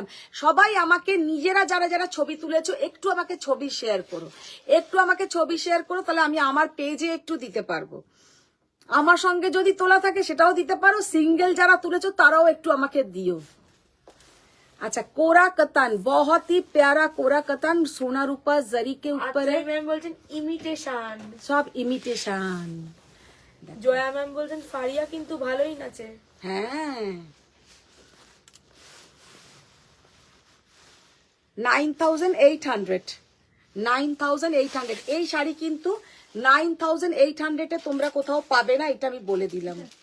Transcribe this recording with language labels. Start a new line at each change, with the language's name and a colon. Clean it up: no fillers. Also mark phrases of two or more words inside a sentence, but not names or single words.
Bangla: সবাই আমাকে নিজেরা যারা যারা ছবি তুলেছো, একটু আমাকে ছবি শেয়ার করো, তাহলে আমি আমার পেজে একটু দিতে পারবো। আমার সঙ্গে যদি তোলা থাকে সেটাও দিতে পারো, সিঙ্গেল যারা তুলেছো তারাও একটু আমাকে দিও। আচ্ছা, কোরা কাতান,
Hindi: बहुत ही प्यारा कोरा कतान, सोना रूपा जरी के ऊपर है,
Bangla: ম্যাম বলছেন ইমিটেশন।
Hindi: सब इमिटेशन।
Bangla: জয়া ম্যাম বলছেন, ফারিয়া কিন্তু ভালোই নাচে। হ্যাঁ, 9800 এই শাড়ি কিন্তু 9800 এ তোমরা কোথাও পাবে না, এটা আমি বলে দিলাম।